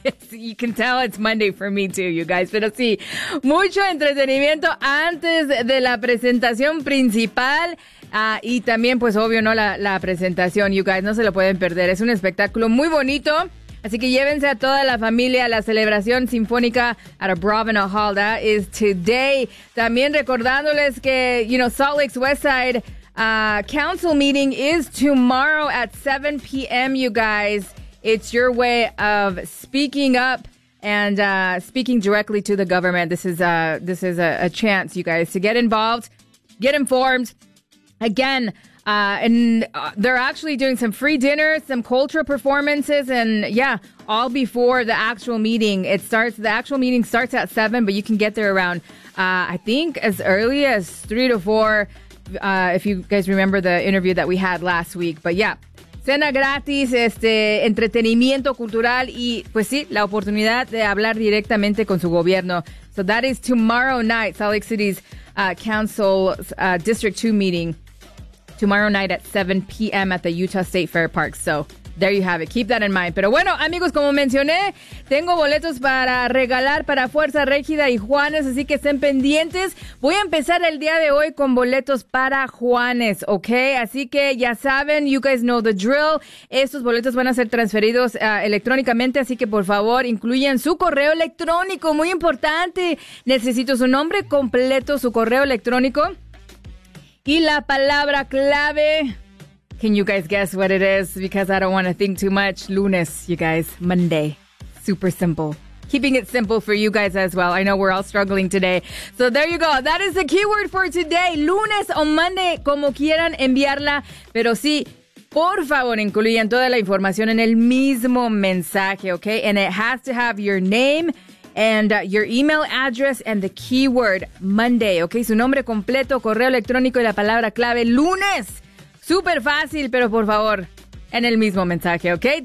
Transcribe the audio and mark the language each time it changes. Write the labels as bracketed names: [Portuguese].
[English] You can tell it's Monday for me too, you guys. [Spanish] Pero sí, mucho entretenimiento antes de la presentación principal y también, pues, obvio, ¿no? La presentación, [English] you guys, [Spanish] no se lo pueden perder. Es un espectáculo muy bonito. Así que llévense a toda la familia a la celebración sinfónica at a Bravena Hall. [English] That is today. [Spanish] También recordándoles que, [English] you know, Salt Lake's Westside Council meeting is tomorrow at 7 p.m., you guys. It's your way of speaking up and speaking directly to the government. This is a chance, you guys, to get involved, get informed. Again, they're actually doing some free dinners, some cultural performances, and yeah, all before the actual meeting. The actual meeting starts at 7, but you can get there around, I think, as early as 3 to 4, if you guys remember the interview that we had last week. But yeah. [Spanish] Cena gratis, entretenimiento cultural y, pues sí, la oportunidad de hablar directamente con su gobierno. [English] So that is tomorrow night, Salt Lake City's Council's District 2 meeting. Tomorrow night at 7 p.m. at the Utah State Fair Park. So there you have it. Keep that in mind. [Spanish] Pero bueno, amigos, como mencioné, tengo boletos para regalar para Fuerza Régida y Juanes, así que estén pendientes. Voy a empezar el día de hoy con boletos para Juanes, ¿ok? Así que ya saben, you guys know the drill. Estos boletos van a ser transferidos electrónicamente, así que por favor, incluyan su correo electrónico. Muy importante. Necesito su nombre completo, su correo electrónico y la palabra clave. [English] Can you guys guess what it is? Because I don't want to think too much. Lunes, you guys. Monday. Super simple. Keeping it simple for you guys as well. I know we're all struggling today. So there you go. That is the keyword for today. [Spanish] Lunes o Monday, como quieran enviarla. Pero sí, por favor, incluyan toda la información en el mismo mensaje, okay? [English] And it has to have your name and your email address and the keyword Monday, okay? [Spanish] Su nombre completo, correo electrónico y la palabra clave lunes. Súper fácil, pero por favor, en el mismo mensaje, ¿ok?